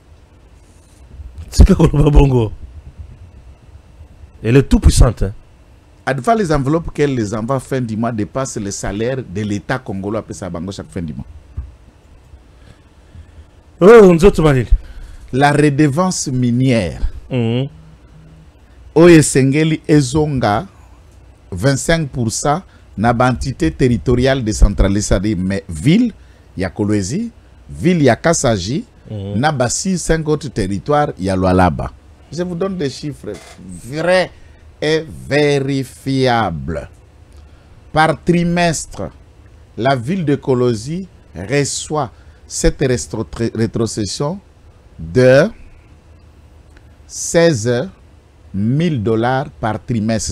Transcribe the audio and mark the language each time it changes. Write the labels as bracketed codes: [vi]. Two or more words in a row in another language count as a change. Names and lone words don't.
[fr] C'est que Bongo. Elle est tout puissante. Hein? Adva les enveloppes qu'elle les envoie fin du mois dépassent le salaire de l'État congolais après ça bango chaque fin du mois. Oh, la redevance minière. [ln] Oyesengeli ezonga 25% na [fr] entité territoriale décentralisée, c'est-à-dire mais ville [ln] ya Kolwezi, ville ya Kasaji, na basi 5 [fr] autres territoires [ln] ya Lualaba. [fr] Je vous donne des chiffres vrais et vérifiables. Par trimestre, la ville de Kolwezi reçoit cette rétrocession de 16 000 $ par trimestre.